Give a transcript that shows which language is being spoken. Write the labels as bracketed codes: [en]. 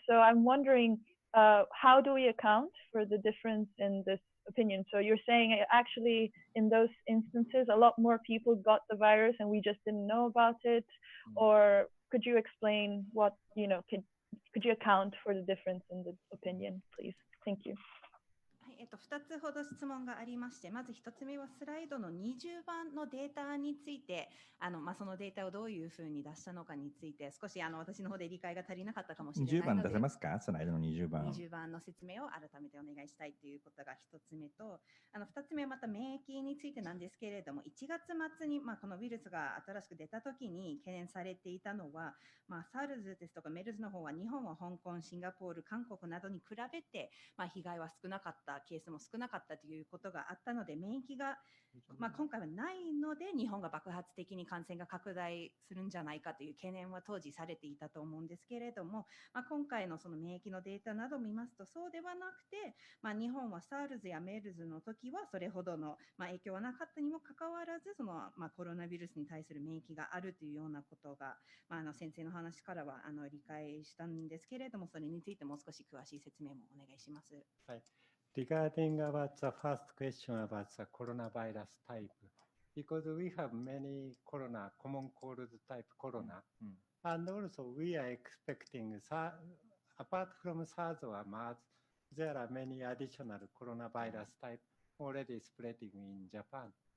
[en] So I'm wondering, how do we account for the difference in this opinion? So you're saying actually in those instances, a lot more people got the virus and we just didn't know about it? Or could you explain what, could you account for the difference in the opinion, please? Thank you. [ja] 2つほど質問がありまして、まず1つ目はスライドの20番のデータについて、そのデータをどういうふうに出したのかについて、少し私の方で理解が足りなかったかもしれないので、 20番出せますか？スライドの20番。 20番の説明を改めてお願いしたいということが1つ目と、2つ目はまた免疫についてなんですけれども、1月末に、このウイルスが新しく出たときに懸念されていたのは、SARS ですとかメルズの方は日本は香港、シンガポール、韓国などに比べて、被害は少なかった、ケースも少なかったということがあったので、免疫が、今回はないので日本が爆発的に感染が拡大するんじゃないかという懸念は当時されていたと思うんですけれども、今回のその免疫のデータなどを見ますとそうではなくて、日本は SARS やメルズの時はそれほどの影響はなかったにもかかわらず、そのコロナウイルスに対する免疫があるというようなことが、先生の話からは理解したんですけれども、それについてもう少し詳しい説明もお願いします。はい。 [en] Regarding about the first question about the coronavirus type, because we have many common cold type corona, and also we are expecting, apart from SARS or MERS, there are many additional coronavirus type already spreading in Japan.